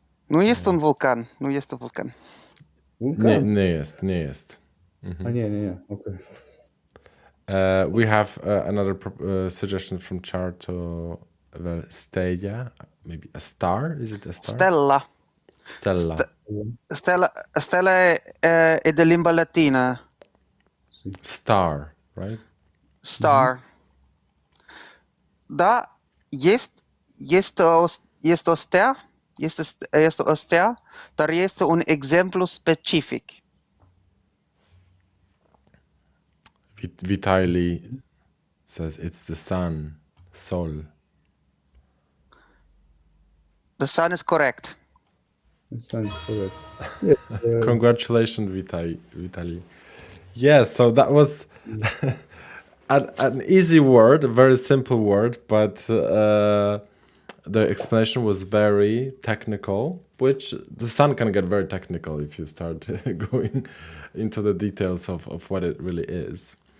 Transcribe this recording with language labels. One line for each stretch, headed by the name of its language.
Romanian: Nu este un vulcan. Nu este un vulcan. Vulcan?
Polish: Nie jest.
English: Okay. We have another suggestion from Charto. Well, Stella, maybe a star. Is it a star? Stella.
Romanian: Stella è de limba latina.
English: Star, right? Star.
Romanian: Da, este o stea, este o stea, dar este un exemplu specific.
English: Vitaly says it's the sun, Sol. The sun is correct. The sun is correct. Yes, Congratulations, Vitaly. Yeah, so that was an easy word, a very simple word, but the explanation was very technical, which the sun can get very technical if you start going into the details of what it really is.